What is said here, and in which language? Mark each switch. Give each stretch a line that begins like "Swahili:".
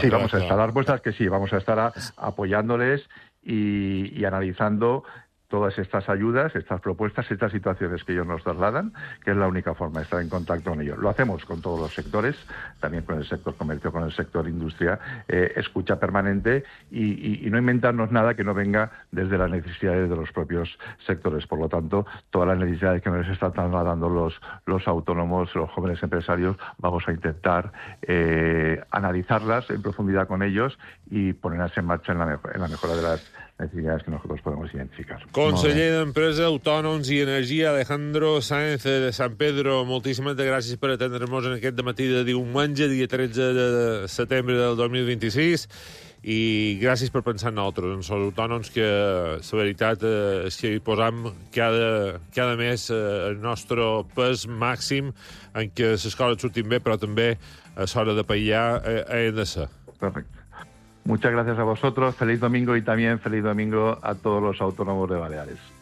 Spanish: sí, vamos a estar a dar vueltas, que sí, vamos a estar apoyándoles y analizando todas estas ayudas, estas propuestas, estas situaciones que ellos nos trasladan, que es la única forma de estar en contacto con ellos. Lo hacemos con todos los sectores, también con el sector comercio, con el sector industria, escucha permanente y no inventarnos nada que no venga desde las necesidades de los propios sectores. Por lo tanto, todas las necesidades que nos están trasladando los autónomos, los jóvenes empresarios, vamos a intentar analizarlas en profundidad con ellos y ponerlas en marcha en la mejora de las necesidades que nosotros podemos identificar.
Catalan: Conseller d'Empresa, Autònoms i Energia, Alejandro Sáenz de San Pedro, moltíssimes gràcies per atendre'ns en aquest matí de diumenge, dia 13 de setembre del 2026, i gràcies per pensar en nosaltres, en els autònoms, que la veritat és que hi posam cada mes el nostre pes màxim en què les coses surtin bé, però també a l'hora de paillar hem de ser. Perfecte.
Spanish: Muchas gracias a vosotros, feliz domingo y también feliz domingo a todos los autónomos de Baleares.